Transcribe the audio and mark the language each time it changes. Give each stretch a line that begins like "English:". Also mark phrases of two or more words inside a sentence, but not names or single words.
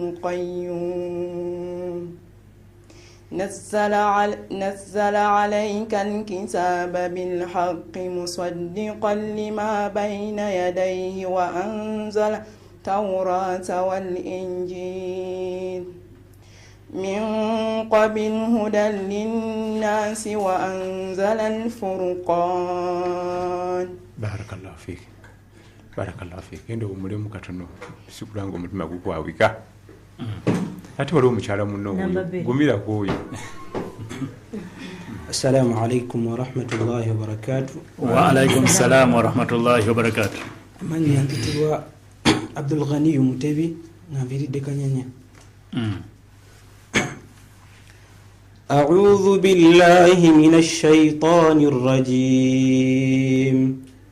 Arabic: القيوم نزل عليك الكتاب بالحق مصدقا لما بين يديه التوراة والإنجيل من قبل هدى للناس وأنزل الفرقان. بارك الله فيك بارك الله فيك
Ganda: endo umulimu katono sikulanga omutima gukwawika ate waliwo omukyala munno gumira kuoyo.
Arabic: السلام عليكم ورحمة الله وبركاته. وعليكم السلام ورحمة الله وبركاته.
Ganda: Amanya mpitibwa Abdul Ghani Mutebi naviridde Kanyanya.
Arabic: أعوذ بالله من الشيطان الرجيم.